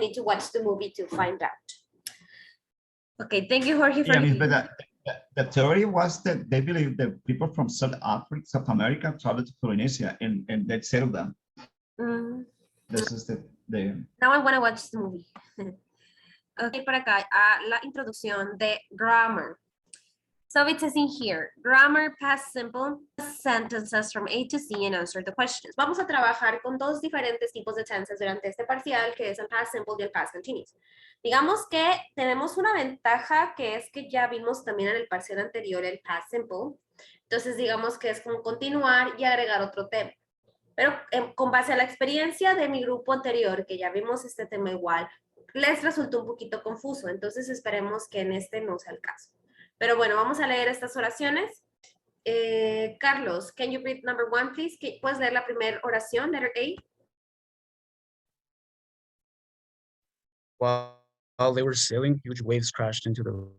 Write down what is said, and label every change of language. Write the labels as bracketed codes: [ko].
[en] We need to watch the movie to find out. Okay, thank you, Jorge. For Yeah, but the theory was that they believe that people from South Africa, South America traveled to Polynesia and they settled them. This is the Now I want to watch the movie. [es] Okay, por acá, la introducción de grammar. [en] So it says in here, grammar, past simple, sentences from A to C and answer the questions. [es] Vamos a trabajar con 2 diferentes tipos de tenses durante este parcial, que es el past simple y el past continuous. Digamos que tenemos una ventaja, que es que ya vimos también en el parcial anterior el past simple. Entonces digamos que es como continuar y agregar otro tema. Pero con base a la experiencia de mi grupo anterior, que ya vimos este tema igual, les resultó un poquito confuso. Entonces esperemos que en este no sea el caso. Pero bueno, vamos a leer estas oraciones. [en] Carlos, can you read number 1, please? [es] ¿Puedes leer la primera oración, letter A? [en] While they were sailing, huge waves crashed into the...